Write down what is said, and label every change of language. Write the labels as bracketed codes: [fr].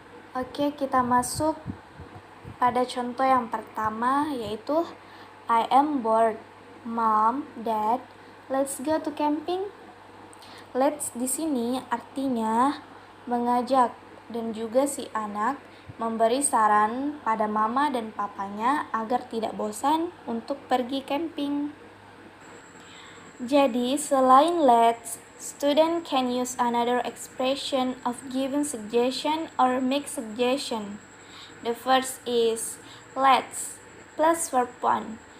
[id] Oke, kita masuk pada contoh yang pertama, yaitu I am bored. [en] Mom, Dad, let's go to camping. [id] Let's di sini artinya mengajak, dan juga si anak memberi saran pada mama dan papanya agar tidak bosan untuk pergi camping. [en] Jadi, selain let's, student can use another expression of giving suggestion or make suggestion. The first is let's plus verb 1.